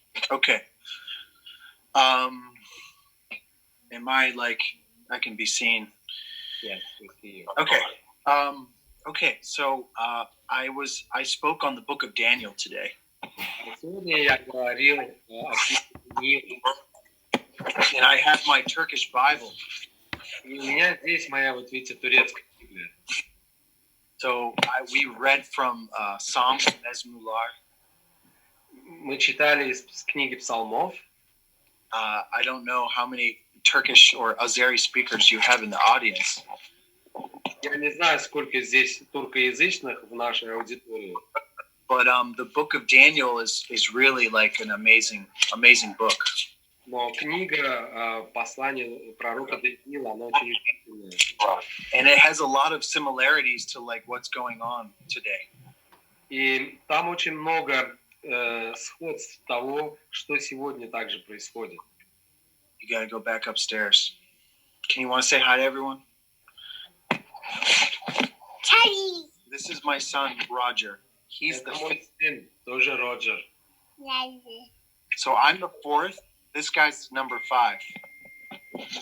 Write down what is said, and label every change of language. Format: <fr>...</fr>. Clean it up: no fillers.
<en>Okay. Am I I can be seen? Yes, we see you. Okay. Okay. So I spoke on the book of Daniel today.</en> <ru>Сегодня я говорил о книге.</ru> <en>And I have my Turkish Bible.</en> <ru>И у меня здесь моя, вот видите, турецкая Библия.</ru> <en>So we read from Psalms and Mezmular.</en> <ru>Мы читали из книги Псалмов.</ru> <en>I don't know how many Turkish or Azeri speakers you have in the audience.</en> <ru>Я не знаю, сколько здесь туркоязычных в нашей аудитории.</ru> <en>But the book of Daniel is really like an amazing book.</en> <ru>Но книга послания пророка Даниила, она очень удивительная.</ru> <en>And it has a lot of similarities to what's going on today.</en> <ru>И там очень много сходств того, что сегодня также происходит.</ru> <en>You gotta go back upstairs. Can you want to say hi to everyone? Charlie. This is my son, Roger. He's the</en> <ru>мой сын, тоже Роджер.</ru> <en>So I'm the 4th. This guy's number 5.</en>